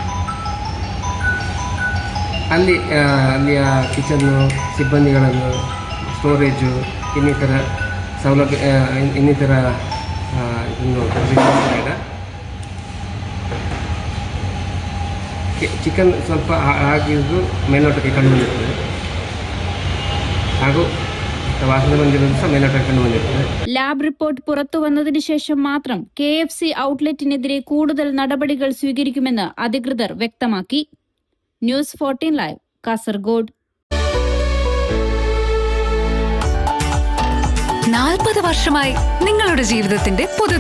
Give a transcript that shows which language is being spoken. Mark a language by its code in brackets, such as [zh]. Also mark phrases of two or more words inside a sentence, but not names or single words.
[kn] ಅಲ್ಲಿಯ ಕಿಚನ್ನು, ಸಿಬ್ಬಂದಿಗಳನ್ನು, ಸ್ಟೋರೇಜು, ಇನ್ನಿತರ ಸೌಲಭ್ಯ ಇನ್ನಿತರ ಇದನ್ನು ಪರಿಶೀಲಿಸಿದಾಗ ಚಿಕನ್ ಸ್ವಲ್ಪ ಹಾಗಿದ್ದು ಮೇಲ್ನೋಟಕ್ಕೆ ಕಂಡು ಬಂದಿರ್ತದೆ ಹಾಗೂ വാസന ಬಂದಿರೋದು ಸಹ ಮೇಲ್ನೋಟಕ್ಕೆ ಕಂಡು ಬಂದಿರ್ತದೆ. [en] lab report [ml] പുറത്തു വന്നതിന് ശേഷം മാത്രം KFC ഔട്ട്ലെറ്റിനെതിരെ കൂടുതൽ നടപടികൾ സ്വീകരിക്കുമെന്ന് അധികൃതർ വ്യക്തമാക്കി. ന്യൂസ് 14 ലൈവ്, കാസർഗോഡ്. 40 വർഷമായി നിങ്ങളുടെ ജീവിതത്തിന്റെ പുതുതാളം.